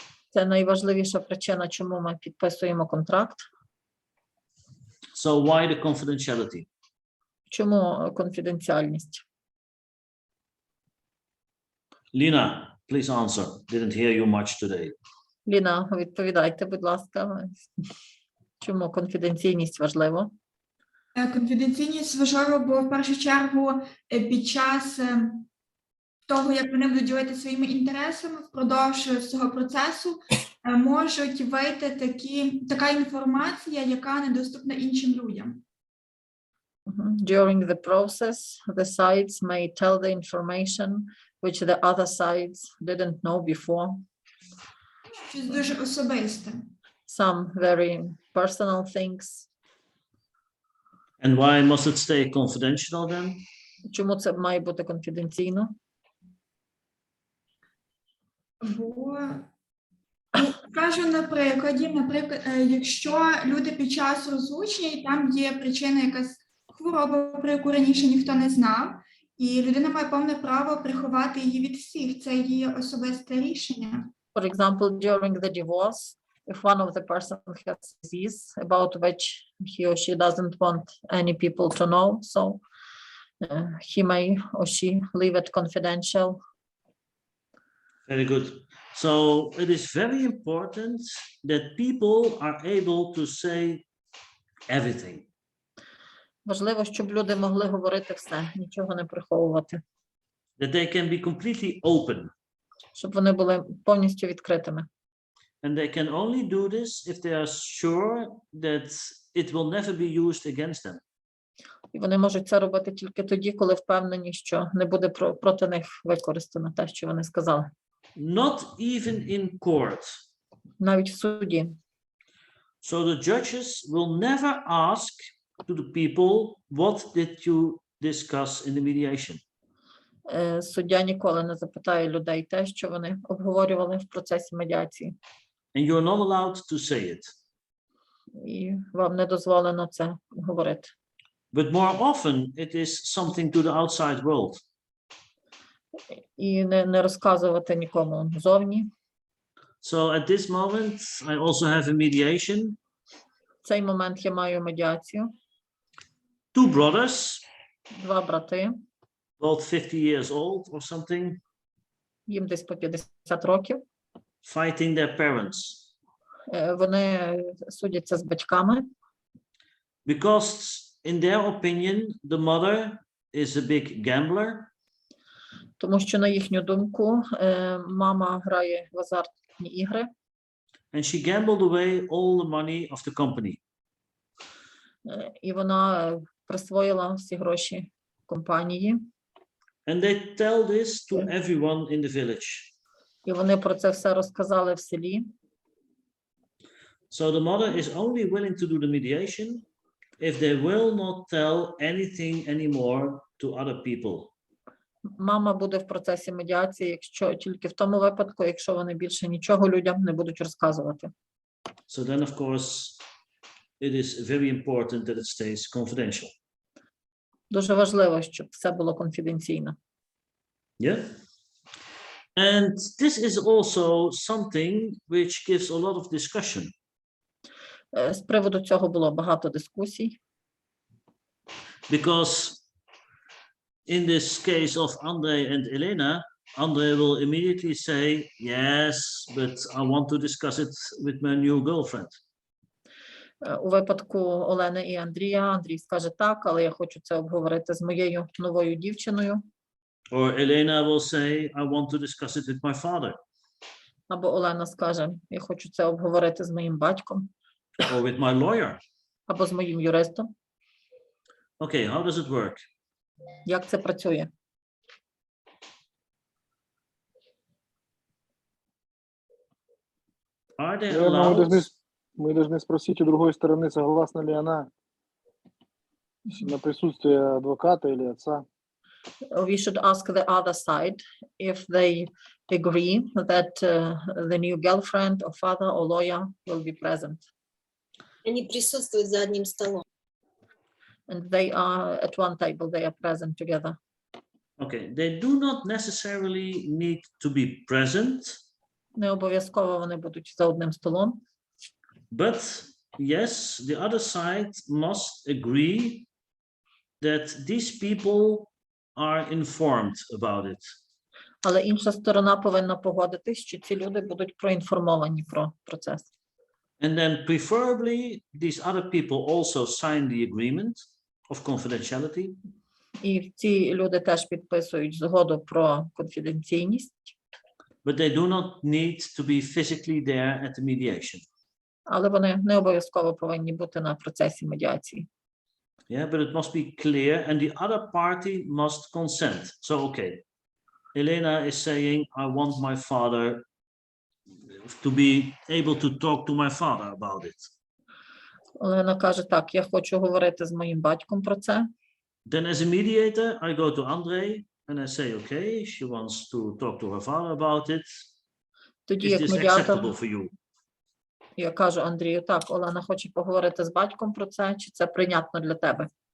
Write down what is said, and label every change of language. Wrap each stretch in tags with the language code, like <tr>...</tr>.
<uk>Це найважливіша причина, чому ми підписуємо контракт.</uk> <en>So why the confidentiality?</en> <uk>Чому конфіденціальність?</uk> <en>Lina, please answer. Didn't hear you much today.</en> <uk>Ліна, відповідайте, будь ласка. Чому конфіденційність важлива? Конфіденційність важлива, бо в першу чергу під час того, як вони будуть ділити своїми інтересами впродовж всього процесу, можуть вийти така інформація, яка недоступна іншим людям.</uk> <en>During the process, the sides may tell the information which the other sides didn't know before.</en> <uk>Щось дуже особисте.</uk> <en>Some very personal things. And why must it stay confidential then?</en> <uk>Чому це має бути конфіденційно? Бо, кажу на прикладі, наприклад, якщо люди під час розлучення, і там є причина якась хвороба, про яку раніше ніхто не знав, і людина має повне право приховати її від всіх, це її особисте рішення.</uk> <en>For example, during the divorce, if one of the person has disease about which he or she doesn't want any people to know, so he may or she leave it confidential. Very good. So it is very important that people are able to say everything.</en> <uk>Важливо, щоб люди могли говорити все, нічого не приховувати.</uk> <en>That they can be completely open.</en> <uk>Щоб вони були повністю відкритими.</uk> <en>And they can only do this if they are sure that it will never be used against them.</en> <uk>І вони можуть це робити тільки тоді, коли впевнені, що не буде проти них використано те, що вони сказали.</uk> <en>Not even in court.</en> <uk>Навіть в суді.</uk> <en>So the judges will never ask to the people, what did you discuss in the mediation?</en> <uk>Суддя ніколи не запитає людей те, що вони обговорювали в процесі медіації.</uk> <en>And you're not allowed to say it.</en> <uk>І вам не дозволено це говорити.</uk> <en>But more often it is something to the outside world.</en> <uk>І не розказувати нікому зовні.</uk> <en>So at this moment I also have a mediation.</en> <uk>В цей момент я маю медіацію.</uk> <en>Two brothers.</en> <uk>Два брати.</uk> <en>Both 50 years old or something.</en> <uk>Їм десь по 50 років.</uk> <en>Fighting their parents.</en> <uk>Вони судяться з батьками.</uk> <en>Because in their opinion, the mother is a big gambler.</en> <uk>Тому що, на їхню думку, мама грає в азартні ігри.</uk> <en>And she gambled away all the money of the company.</en> <uk>І вона присвоїла всі гроші компанії.</uk> <en>And they tell this to everyone in the village.</en> <uk>І вони про це все розказали в селі.</uk> <en>So the mother is only willing to do the mediation if they will not tell anything anymore to other people.</en> <uk>Мама буде в процесі медіації, якщо тільки в тому випадку, якщо вони більше нічого людям не будуть розказувати.</uk> <en>So then, of course, it is very important that it stays confidential.</en> <uk>Дуже важливо, щоб все було конфіденційно.</uk> <en>Yeah. And this is also something which gives a lot of discussion.</en> <uk>З приводу цього було багато дискусій.</uk> <en>Because in this case of Andrei and Elena, Andrei will immediately say, yes, but I want to discuss it with my new girlfriend.</en> <uk>У випадку Олени і Андрія, Андрій скаже так, але я хочу це обговорити з моєю новою дівчиною.</uk> <en>Or Elena will say, I want to discuss it with my father.</en> <uk>Або Олена скаже, я хочу це обговорити з моїм батьком.</uk> <en>Or with my lawyer.</en> <uk>Або з моїм юристом.</uk> <en>Okay, how does it work?</en> <uk>Як це працює?</uk> <en>Are they</en> <ru>Наверное,</ru> <en>allowed?</en> <ru>мы должны спросить у другой стороны, согласна ли она на присутствие адвоката или отца.</ru> <en>We should ask the other side if they agree that the new girlfriend or father or lawyer will be present.</en> <ru>Они присутствуют за одним столом.</ru> <en>And they are at one table, they are present together. Okay, they do not necessarily need to be present.</en> <uk>Не обов'язково вони будуть за одним столом.</uk> <en>But yes, the other side must agree that these people are informed about it.</en> <uk>Але інша сторона повинна погодитись, що ці люди будуть проінформовані про процес.</uk> <en>And then preferably these other people also sign the agreement of confidentiality.</en> <uk>І ці люди теж підписують згоду про конфіденційність.</uk> <en>But they do not need to be physically there at the mediation.</en> <uk>Але вони не обов'язково повинні бути на процесі медіації.</uk> <en>Yeah, but it must be clear and the other party must consent. So, okay, Elena is saying, I want my father to be able to talk to my father about it.</en> <uk>Олена каже, так, я хочу говорити з моїм батьком про це.</uk> <en>Then as a mediator, I go to Andrei and I say, okay, she wants to talk to her father about it.</en> <uk>Тоді</uk> <en>Is</en> <uk>як</uk> <en>this</en> <uk>медіатор,</uk> <en>acceptable for you?</en> <uk>я кажу Андрію, так, Олена хоче поговорити з батьком про це, чи це прийнятно для тебе?</uk>